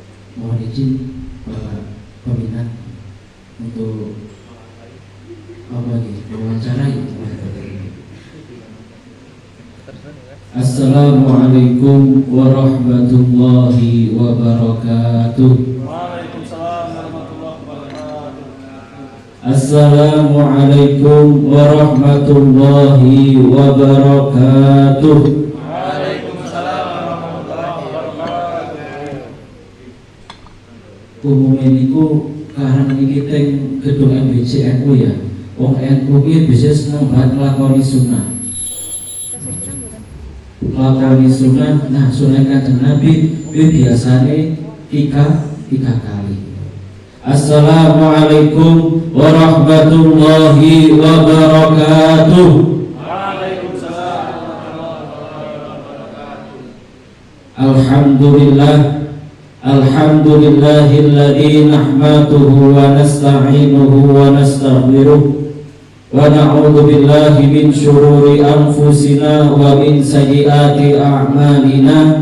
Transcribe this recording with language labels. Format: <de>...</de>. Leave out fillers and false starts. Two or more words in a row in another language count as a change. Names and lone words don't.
<id>mohon izin Bapak peminat untuk mewawancarai.</id> <ar>السلام عليكم ورحمة الله وبركاته. وعليكم السلام ورحمة الله وبركاته. السلام عليكم ورحمة الله وبركاته. وعليكم السلام ورحمة الله وبركاته.</ar> <jv>Umumnya niku karang iki teng gedung MBC NU ya. Wong NU iki bisa seneng banget nglakoni sunah. Nglakoni sunah, nah sunah Kanjeng Nabi biasane</jv> <id>tiga kali.</id> <ar>السلام عليكم ورحمة الله وبركاته. وعليكم السلام ورحمة الله وبركاته. Alhamdulillah. الحمد لله الذي نحمده ونستعينه ونستغفره ونعوذ بالله من شرور أنفسنا ومن سيئات أعمالنا.</ar>